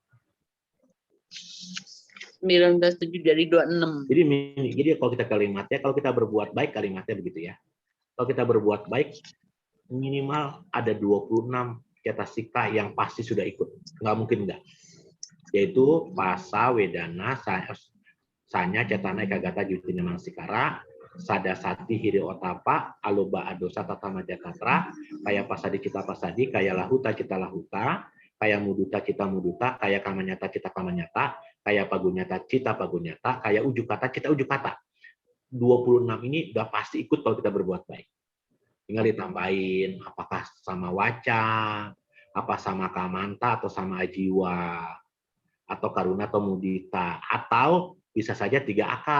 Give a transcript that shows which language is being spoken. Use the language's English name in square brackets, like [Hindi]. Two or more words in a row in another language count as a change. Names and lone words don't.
[Indonesian] 19-7 dari 26. Jadi kalau kita kalimatnya, kalau kita berbuat baik, kalimatnya begitu ya. Kalau kita berbuat baik, minimal ada 26 cetasika yang pasti sudah ikut. Nggak mungkin enggak. Yaitu Pasa, [Pali] Wedana, Sanya, Cetana, Ekagata, Jutina, Mangsikara, Sadasati, Hiri Otapa, Aloba, Adosa, Tatama, Jakatra, Kaya Pasadi, Cita Pasadi, Kaya Lahuta, Cita Lahuta, Kaya Muduta, Cita Muduta, Kaya Kamanyata, Cita Kamanyata, Kaya Pagunyata, Cita Pagunyata, Kaya Ujukata, Cita Ujukata. [Indonesian] 26 ini udah pasti ikut kalau kita berbuat baik. Tinggal ditambahin apakah sama Waca, apa sama Kamanta, atau sama Ajiwa, atau Karuna atau Mudita, atau bisa saja 3 akar.